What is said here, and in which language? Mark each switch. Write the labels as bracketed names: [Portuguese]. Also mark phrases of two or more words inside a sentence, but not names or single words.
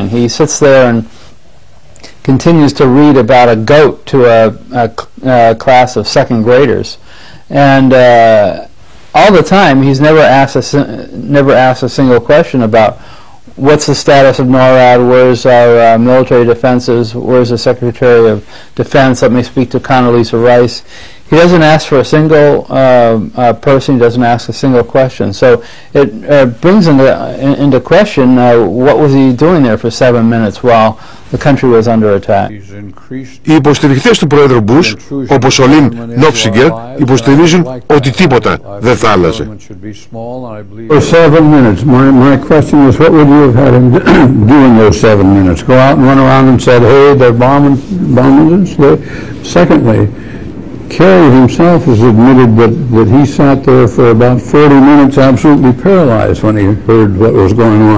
[English] He sits there and continues to read about a goat to a class of second graders, and all the time he's never asked a single question about what's the status of NORAD, where's our military defenses, where's the Secretary of Defense, let me speak to Condoleezza Rice. He doesn't ask for a single person. He doesn't ask a single question. So it brings into question what was he doing there for 7 minutes while the country was under attack. [Greek] Οι υποστηριχτές του Πρόεδρου Μπούς, όπως ο Λιν Νόφσιγκερ, υποστηρίζουν ότι τίποτα δεν θα άλλαζε. [English] For 7 minutes, my question was, what would you have had him do in those 7 minutes? Go out and run around and said, hey, they're bombing us? Secondly, Kerry himself has admitted that he sat there for about 40 minutes absolutely paralyzed when he heard what was going on.